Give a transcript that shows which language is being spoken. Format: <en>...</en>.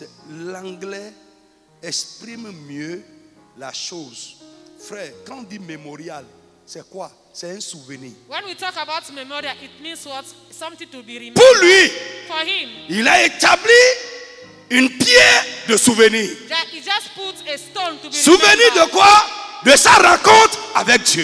<fr>L'anglais exprime mieux la chose. Frère, quand on dit mémorial, c'est quoi? C'est un souvenir.</fr> <en>When we talk about memorial, it means what? Something to be remembered.</en> <fr>Pour lui,</fr> <en>For him,</en> <fr>il a établi une pierre de souvenir.</fr> <en>he just put a stone to be</en> <fr>Souvenir de</fr> <en>remembered.</en> <fr>quoi? De sa rencontre avec Dieu.</fr>